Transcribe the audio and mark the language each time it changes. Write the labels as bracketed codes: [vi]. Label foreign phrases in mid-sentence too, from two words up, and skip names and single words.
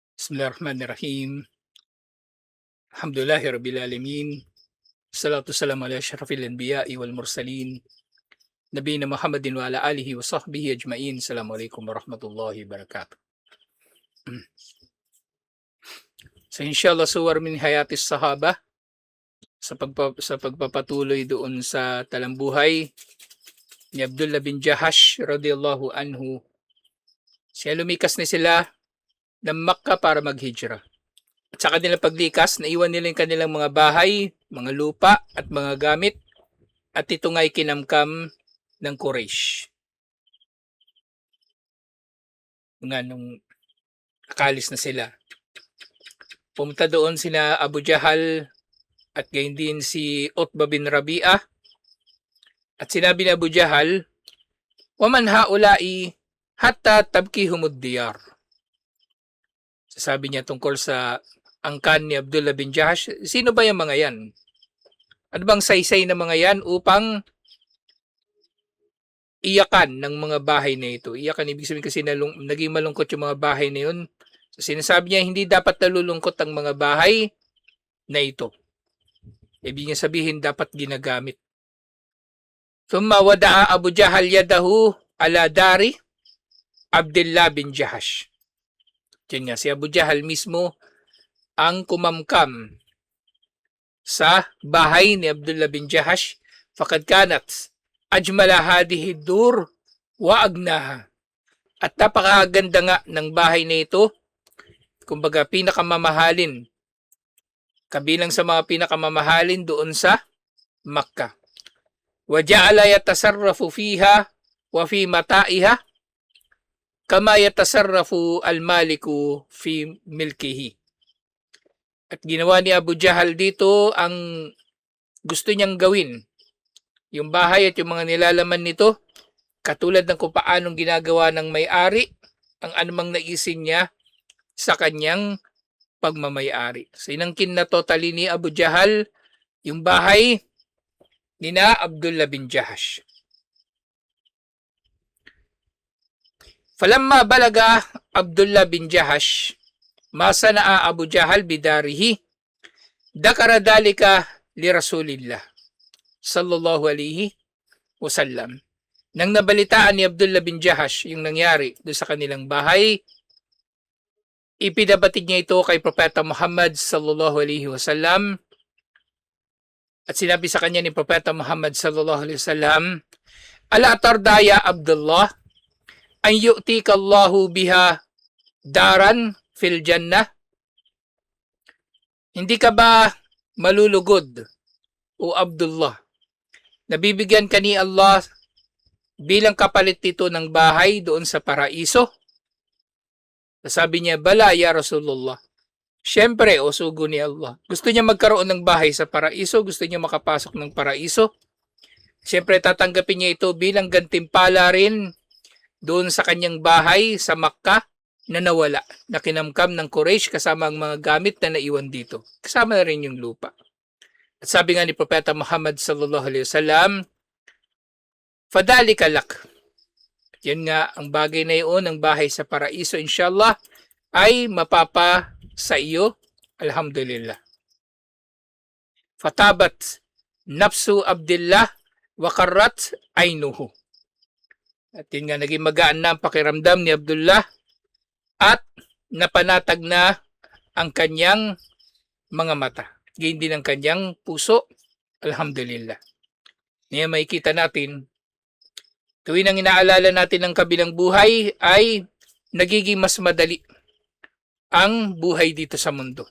[ar] بسم الله الرحمن الرحيم. الحمد لله رب العالمين. الصلاة والسلام على أشرف الأنبياء والمرسلين. نبينا محمد وعلى آله وصحبه أجمعين. السلام عليكم ورحمة الله وبركاته. [tl] So [ar] إن شاء الله صور من حياة الصحابة [tl] sa pagpapatuloy doon sa talambuhay ni Abdullah bin Jahash [ar] رضي الله عنه. [tl] Siya lumikas na sila ng Makkah para maghijra. At sa kanilang paglikas, naiwan nila yung kanilang mga bahay, mga lupa at mga gamit at ito nga'y kinamkam ng Quraysh. Nung nakalis na sila. Pumunta doon sina Abu Jahal at gayon din si Utbah bin Rabi'ah. At sinabi ni Abu Jahal, [ar] "ومن هؤلاء حتى تبكيهم الديار." [tl] Sabi niya tungkol sa angkan ni Abdullah bin Jahash, sino ba yung mga yan? Ano bang saysay na mga yan upang iyakan ng mga bahay na ito? Iyakan, ibig sabihin kasi naging malungkot yung mga bahay na yun. So, sinasabi niya, hindi dapat nalulungkot ang mga bahay na ito. Ibig niya sabihin, dapat ginagamit. [ar] ثم وضع أبو جهل يده على دار عبد الله بن جحش. [tl] Diyan nga, si Abu Jahal mismo ang kumamkam sa bahay ni Abdullah bin Jahash. [ar] فقد كانت أجمل هذه الدور وأغناها. [tl] At napakaganda nga ng bahay na ito. Kumbaga pinakamamahalin. Kabilang sa mga pinakamamahalin doon sa Makkah. [ar] وجعل يتصرف فيها وفي متاعها كما يتصرف المالك في ملكه. [tl] At ginawa ni Abu Jahal dito ang gusto niyang gawin. Yung bahay at yung mga nilalaman nito, katulad ng kung paanong ginagawa ng may-ari, ang anumang naisin niya sa kanyang pagmamay-ari. So inangkin na totally ni Abu Jahal yung bahay ni na Abdullah bin Jahash. [ar] فلما بلغ عبد الله بن جحش ما صنع أبو جهل بداره ذكر ذلك لرسول الله صلى الله عليه وسلم. [tl] Nang nabalitaan ni Abdullah bin Jahash yung nangyari doon sa kanilang bahay, ipinabatid niya ito kay Propeta Muhammad [ar] صلى الله عليه وسلم [tl] at sinabi sa kanya ni Propeta Muhammad [ar] صلى الله عليه وسلم, "ألا ترضى يا عبد الله أن يعطيك الله بها دارا في الجنة?" [tl] Hindi ka ba malulugod, o Abdullah? Nabibigyan ka ni Allah bilang kapalit dito ng bahay doon sa paraiso? Sabi niya, [ar] "بلى يا رسول الله." [tl] Siyempre, o sugo ni Allah. Gusto niya magkaroon ng bahay sa paraiso, gusto niya makapasok ng paraiso. Siyempre, tatanggapin niya ito bilang gantimpala rin doon sa kanyang bahay sa Makkah na nawala, na kinamkam ng Quraysh kasama ang mga gamit na naiwan dito. Kasama na rin yung lupa. At sabi nga ni Propeta Muhammad [ar] صلى الله عليه وسلم, "فذلك لك." [tl] Yan nga, ang bagay na iyon, ang bahay sa paraiso, inshallah, ay mapapa sa iyo, alhamdulillah. [ar] فطابت نفس عبد الله وقرت عينه. [tl] At yun nga, naging magaan na ang pakiramdam ni Abdullah at napanatag na ang kanyang mga mata. Gayon din ang kanyang puso, alhamdulillah. Ngayon makikita natin, tuwing ang inaalala natin ng kabilang buhay ay nagiging mas madali ang buhay dito sa mundo.